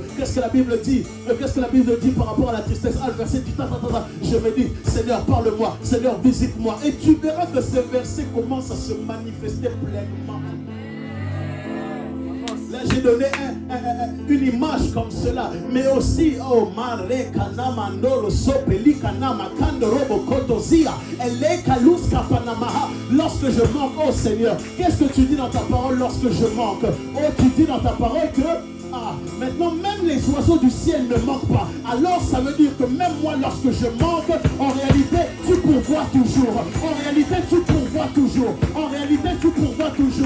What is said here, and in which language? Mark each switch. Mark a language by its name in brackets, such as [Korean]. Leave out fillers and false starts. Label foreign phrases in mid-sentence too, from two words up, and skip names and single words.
[French] Qu'est-ce que la Bible dit? Qu'est-ce que la Bible dit par rapport à la tristesse? Ah, le verset dit, je me dis, Seigneur, parle-moi. Seigneur, visite-moi. Et tu verras que ce verset commence à se manifester pleinement. Là, j'ai donné une image comme cela, mais aussi, oh, Mare Kanama Nolo Sopeli Kanama Kandorobo Kotozia, Eleka Panamaha. Lorsque je manque, oh Seigneur, qu'est-ce que tu dis dans ta parole lorsque je manque? Oh, tu dis dans ta parole que maintenant même les oiseaux du ciel ne manquent pas. Alors ça veut dire que même moi, lorsque je manque, en réalité tu pourvois toujours. En réalité tu pourvois toujours. En réalité tu pourvois toujours.